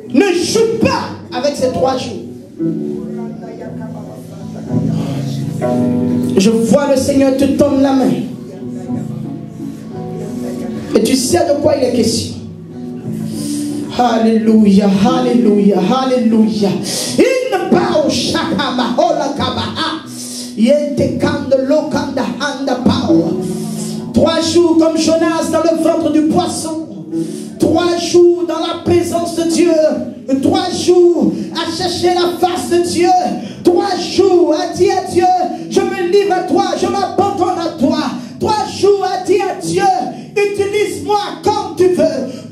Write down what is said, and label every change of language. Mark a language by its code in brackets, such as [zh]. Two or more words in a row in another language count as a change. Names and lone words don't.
[fr] Ne joue pas avec ces 3 jours. Je vois le Seigneur te tendre la main. Et tu sais de quoi il est question. Alléluia, alléluia, alléluia. In bao shakama hola kabaha. Yente kanda lokanda handa bao. 3 jours comme Jonas dans le ventre du poisson. 3 jours dans la présence de Dieu. 3 jours à chercher la face de Dieu. 3 jours à dire à Dieu, je me livre à toi, je m'abandonne à toi. 3 jours à dire à Dieu, utilise-moi comme tu veux.